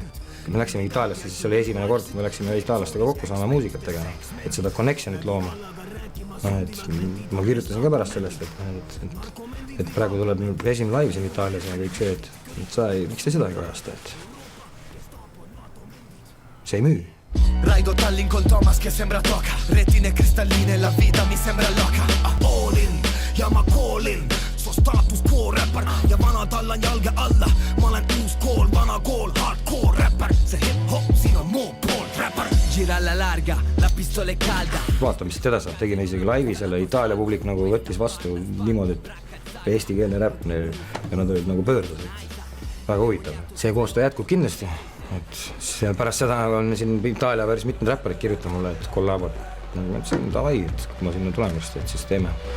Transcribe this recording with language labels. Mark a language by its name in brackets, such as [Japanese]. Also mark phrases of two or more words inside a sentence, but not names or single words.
[Estonian] Kui me läksime Itaaliasse, siis see oli esimene kord, kui me läksime itaallastega kokku saama muusikat tegema, et seda connectionit looma. Ma kirjutasin ka pärast sellest, et praegu tuleb esimene live siin Itaalias ja kõik see, et miks te seda ei kajasta, et see ei müü. [Italian] Raido Tallinn con Thomas che sembra toca, retine cristalline, la vita mi sembra loca. [English] All in [Estonian] ja ma callin, su status quo rapper ja vana tallan jalge alla. Ma olen uus kool, vana kool, [English] hardcore rapper. [Estonian] See hip-hop, siin on muu pool rapper. [Italian] Gira alla larga, la pistola è calda. [Estonian] Vaata, mis teda saab, tegime isegi laivi selle Itaalia publik nagu võttis vastu niimoodi, et eestikeelne räpp ja nad olid nagu pöördusid. väga huvitav. See koostöö jätkub kindlasti, et pärast seda on siin Itaalia päris mitmed räpparid kirjutanud mulle, et kollabod. Ma ütlesin, davai, et kui ma sinna tulen just, et siis teeme.